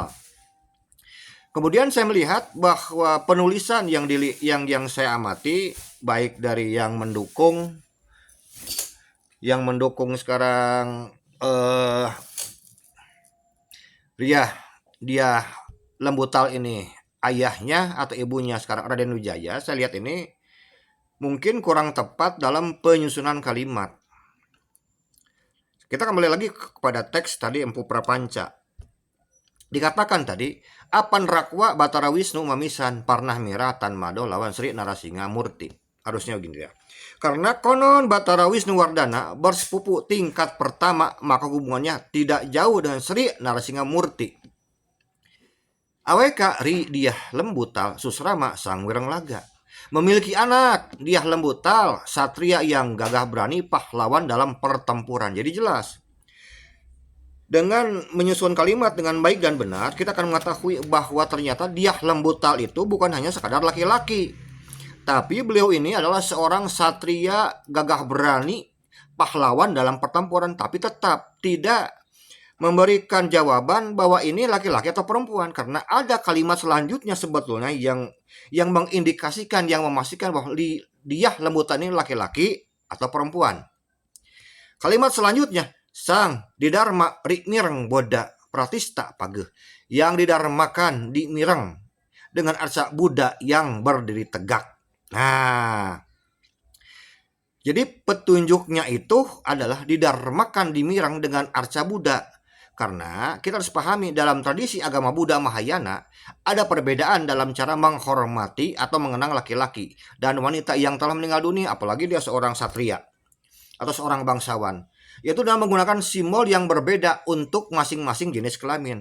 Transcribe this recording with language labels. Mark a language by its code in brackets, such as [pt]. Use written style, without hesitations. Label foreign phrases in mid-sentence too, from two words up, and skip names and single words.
[id] Kemudian saya melihat bahwa penulisan yang saya amati, baik dari yang mendukung sekarang dia lembutal ini ayahnya atau ibunya sekarang Raden Wijaya, saya lihat ini mungkin kurang tepat dalam penyusunan kalimat. Kita kembali lagi kepada teks tadi Empu Prapanca. Dikatakan tadi, [kaw] apan rakwa Batara Wisnu mamisan parnah mira tan mado lawan Sri Narasinga Murti. [id] Harusnya begini ya. Karena konon Batara Wisnu Wardana bersepupu tingkat pertama, maka hubungannya tidak jauh dengan Sri Narasinga Murti. [kaw] Aweka ri diah lembutal susrama sang wireng laga. [id] Memiliki anak diah lembutal, satria yang gagah berani, pahlawan dalam pertempuran. Jadi jelas. Dengan menyusun kalimat dengan baik dan benar, kita akan mengetahui bahwa ternyata diah lembutal itu bukan hanya sekadar laki-laki, tapi beliau ini adalah seorang satria gagah berani, pahlawan dalam pertempuran, tapi tetap tidak memberikan jawaban bahwa ini laki-laki atau perempuan, karena ada kalimat selanjutnya sebetulnya yang mengindikasikan, yang memastikan bahwa dia lembutan ini laki-laki atau perempuan. Kalimat selanjutnya, [kaw] sang didharma ri mireng boda pratista pageh, [id] yang didharmakan di mireng dengan arca Buddha yang berdiri tegak. Nah, jadi petunjuknya itu adalah didharmakan di mireng dengan arca Buddha. Karena kita harus pahami dalam tradisi agama Buddha Mahayana ada perbedaan dalam cara menghormati atau mengenang laki-laki dan wanita yang telah meninggal dunia, apalagi dia seorang satria atau seorang bangsawan, yaitu dengan menggunakan simbol yang berbeda untuk masing-masing jenis kelamin.